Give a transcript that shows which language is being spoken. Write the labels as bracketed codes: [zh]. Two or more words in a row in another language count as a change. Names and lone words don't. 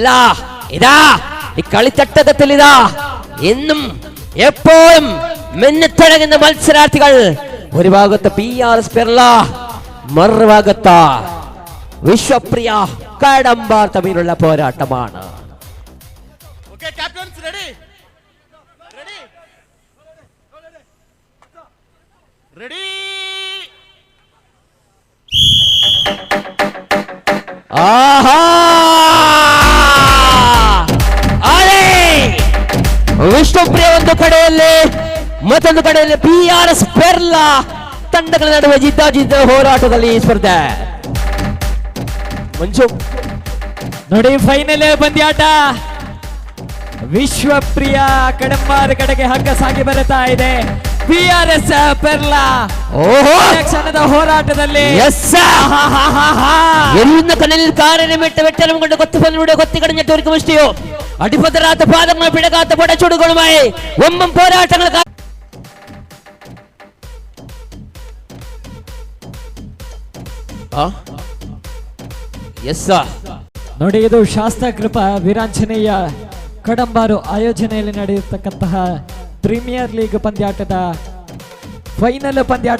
[ml] ഇതാ ഈ കളിത്തട്ടകത്തിൽ ഇതാ എന്നും എപ്പോഴും മിന്നിത്തിളങ്ങുന്ന മത്സരാർത്ഥികൾ. ഒരു ഭാഗത്ത് PRS പെർല, മറുഭാഗത്ത് വിശ്വപ്രിയ കടമ്പാർ തമ്മിലുള്ള പോരാട്ടമാണ്. [kn] ಆಹಾ, ಅದೇ ವಿಷ್ಣುಪ್ರಿಯ ಒಂದು ಕಡೆಯಲ್ಲಿ, ಮತ್ತೊಂದು ಕಡೆಯಲ್ಲಿ PRS ಪೆರ್ಲ ತಂಡಗಳ ನಡುವೆ ಜಿದ್ದ ಹೋರಾಟದಲ್ಲಿ ಸ್ಪರ್ಧೆ. ಮಂಜು ನೋಡಿ, ಫೈನಲ್ ಪಂದ್ಯಾಟ. ವಿಶ್ವಪ್ರಿಯ ಕಡಂಬಾರ ಕಡೆಗೆ ಹಗ್ಗ ಸಾಗಿ ಬರುತ್ತಾ ಇದೆ. PRS ಪೆರ್ಲ ಕ್ಷಣದ ಹೋರಾಟದಲ್ಲಿ [ml] എന്ന കണ്ണിൽ കാരനമിട്ട് വെട്ടലും കൊണ്ട് കൊത്തുപല്ലിലൂടെ കൊത്തിക്കടഞ്ഞിട്ട് ഒരു മുഷ്ടിയോ അടിപതരാത്ത പാദങ്ങൾ പിഴകാത്ത പടച്ചൂടുകളുമായി ഒമ്പം പോരാട്ടങ്ങൾ. [kn] ನೋಡಿ, ಇದು ಶಾಸ್ತ್ರಕೃಪ ವೀರಾಂಜನೇಯ ಕಡಂಬಾರು ಆಯೋಜನೆಯಲ್ಲಿ ನಡೆಯತಕ್ಕಂತಹ [en] Premier League [kn] ಪಂದ್ಯಾಟದ ಫೈನಲ್ ಪಂದ್ಯಾಟ.